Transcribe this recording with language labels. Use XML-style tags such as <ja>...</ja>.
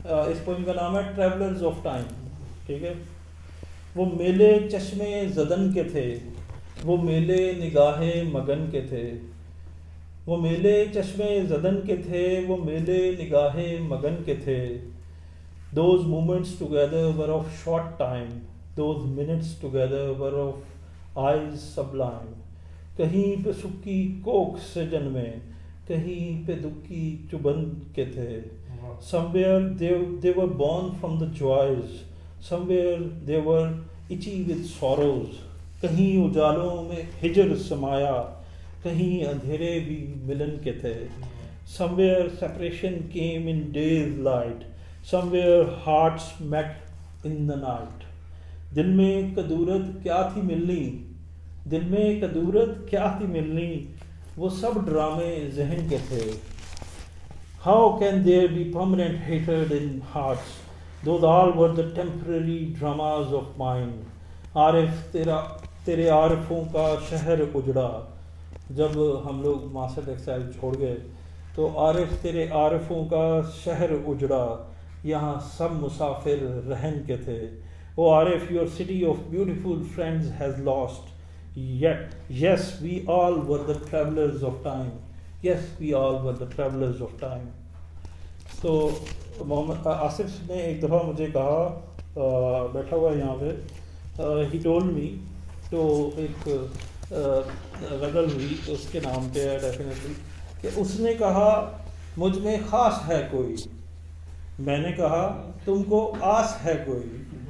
<ur>اس poem کا نام ہے ٹریولرز آف ٹائم. ٹھیک ہے. وہ میلے چشمے زدن کے تھے، وہ میلے نگاہ مگن کے تھے، وہ میلے چشمے زدن کے تھے، وہ میلے نگاہ مگن کے تھے.</ur> <en>Those moments together were of short time, those minutes together were of eyes sublime.</en> <ur>کہیں پہ سکی کوکھ سے جنمے، کہیں پہ دکھی چبن کے تھے.</ur> <en>Somewhere they were born from the joys, somewhere they were itchy with sorrows.</en> <ur>کہیں اجالوں میں ہجر سمایا، کہیں اندھیرے بھی ملن کے تھے.</ur> <en>Somewhere separation came in day's light, somewhere hearts met in the night.</en> <ur>دل میں کدورت کیا تھی ملنی، دل میں کدورت کیا تھی ملنی، وہ سب ڈرامے ذہن کے تھے.</ur> <en>How can there be permanent hatred in hearts? Those all were the temporary dramas of mind.</en> <ur>عارف تیرے عارفوں کا شہر اجڑا. جب ہم لوگ ماسٹر ٹیکسٹائل چھوڑ گئے تو عارف تیرے عارفوں کا شہر اجڑا، یہاں سب مسافر رہن کے تھے.</ur> <en>Oh Arif, your city of beautiful friends has lost. Yet, yes, we all were the travelers of time. Yes, we all were the travelers of time.</en> <ur>تو محمد آصف نے ایک دفعہ مجھے کہا، بیٹھا ہوا ہے یہاں پہ،</ur> <en>he told me،</en> <ur>تو ایک غزل ہوئی اس کے نام پہ ہے ڈیفینیٹلی، کہ اس نے کہا مجھ میں خاص ہے کوئی، میں نے کہا تم کو آس ہے کوئی.</ur>